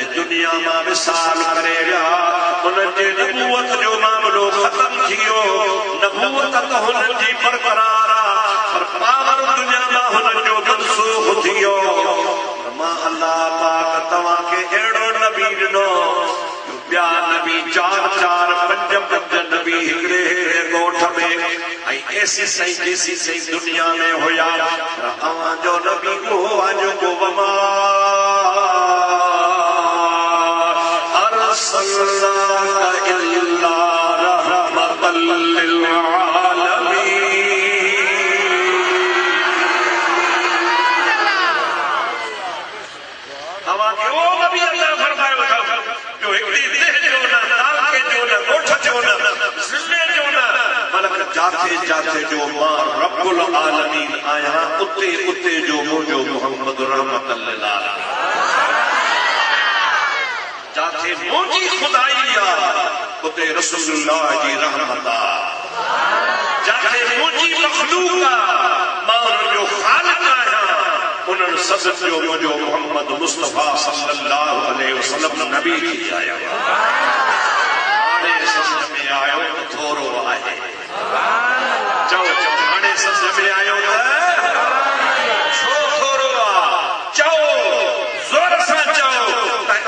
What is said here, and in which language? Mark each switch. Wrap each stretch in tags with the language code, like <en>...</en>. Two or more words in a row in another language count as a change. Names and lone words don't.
<sd>दुनिया मां विसाल करे विया उन्हनि जे नबूवत जो मामिलो ख़तम थी वियो नबूवत त हुननि जी बरक़रार आहे पर पावर दुनिया मां हुननि जो मनसूख थी वियो मां अल्लाह पाक तव्हांखे अहिड़ो नबी ॾिनो ॿिया नबी 4-4 5-5 नबी हिकिड़े ॻोठ में ऐं ऐसी सही जेसी सही दुनिया में हुया तव्हांजो नबी उहो आहे जेको वमा</sd> <ar>أرسلناك إلا رحمة للعالمين</ar> <sd>तव्हांखे उहो नबी अल्लाह फरमायो जो हिकिड़ी देह जो न तालुके जो न ॻोठ जो न ज़िले जो न बल्कि जाते जाते जो मां</sd> <ar>رب العالمين</ar> <sd>आहियां उते उते जो मुंहिंजो मोहम्मद</sd> <ar>رحمة للعالمين</ar> <sd>जाते मुंहिंजी खुदाई आहे उते रसूलुल्लाह जी रहमत आहे जाते मुंहिंजी मखलूक आहे मां उनजो ख़ालिक आहियां उन्हनि सभिनि जो मुंहिंजो मोहम्मद मुस्तफ़ा</sd> <ar>صلى الله عليه وسلم</ar> <sd>नबी थी आया हाणे सम्झ में आयो त थोरो आहे चओ चओ हाणे सम्झ में आयो त छो थोरो आहे चओ ज़ोर सां चओ</sd>